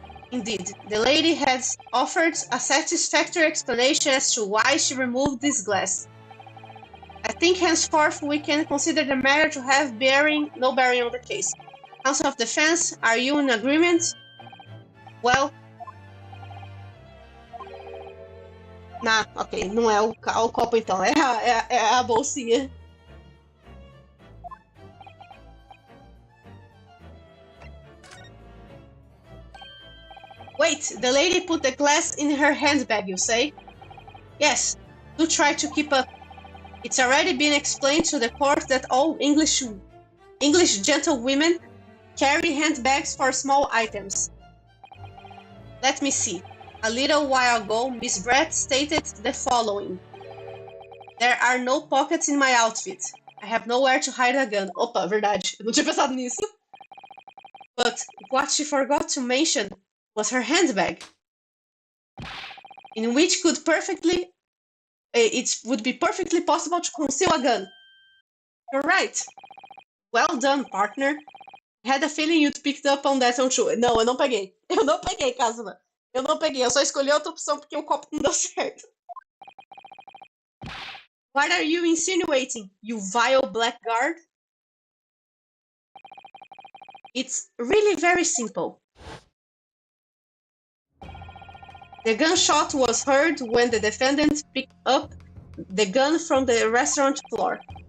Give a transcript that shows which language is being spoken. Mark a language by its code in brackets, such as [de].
[en] Indeed, the lady has offered a satisfactory explanation as to why she removed this glass. I think henceforth we can consider the matter to have no bearing on the case. Council of Defense, are you in agreement? Well... [pt] ok, não é o copo então, é a bolsinha. [en] Wait, the lady put the glass in her handbag, you say? Yes, do try to keep up. It's already been explained to the court that all English gentlewomen carry handbags for small items. Let me see. A little while ago, Miss Brett stated the following. There are no pockets in my outfit. I have nowhere to hide a gun. [pt] Opa, verdade. Eu não tinha pensado nisso. [en] But what she forgot to mention was her handbag, in which it would be perfectly possible to conceal a gun. You're right. Well done, partner. I had a feeling you'd picked up on that one too. [pt] Não, eu não peguei. Eu não peguei, Kazuma. Eu não peguei. Eu só escolhi outra opção porque o copo não deu certo. [en] What are you insinuating, you vile blackguard? It's really very simple. The gunshot was heard when the defendant picked up the gun from the restaurant floor.